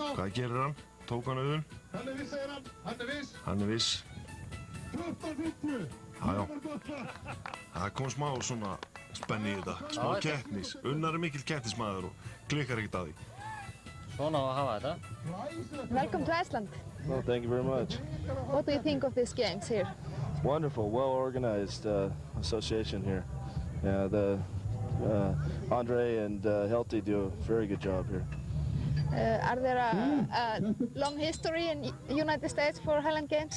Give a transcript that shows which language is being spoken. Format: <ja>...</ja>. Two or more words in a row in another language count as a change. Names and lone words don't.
<is>Hvað gerir hann? Tók hann Auðun? Hann er viss, segir hann. Hann er viss. Hann er viss. 14-50. Jájá. Það kom smá svona spenni í þetta. Smá keppnis. Unnar er mikill keppnismaður og klikkar ekkert að því. Svona á að hafa þetta.</is> <en>Welcome to Iceland. Well, thank you very much. What do you think of these games here? It's wonderful, well-organized association here. Yeah, Andre and Helty do a very good job here. Are there a long history in United States for Highland Games?</en>